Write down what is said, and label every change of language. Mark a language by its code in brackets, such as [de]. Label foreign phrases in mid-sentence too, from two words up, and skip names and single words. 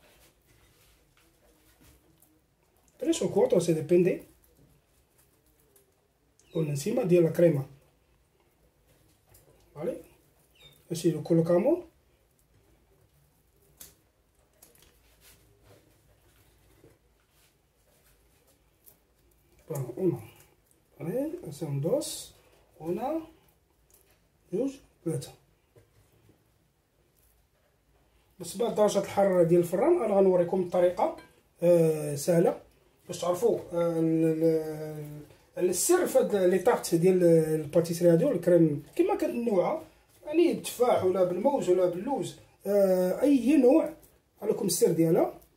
[es] Tres o cuatro, se depende, por encima de la crema, ¿vale? Así lo colocamos. Bueno, uno, ¿vale? Hacemos dos, una, dos, [ar] ثلاثة. بالنسبه لدرجه الحراره ديال الفران انا غنوريكم الطريقه سهله باش تعرفوا السر في هاد لي طارت ديال الباتيسري هادو الكريم كما كتنوعها، يعني بالتفاح ولا بالموز ولا باللوز، اي نوع لكم السر ديالها.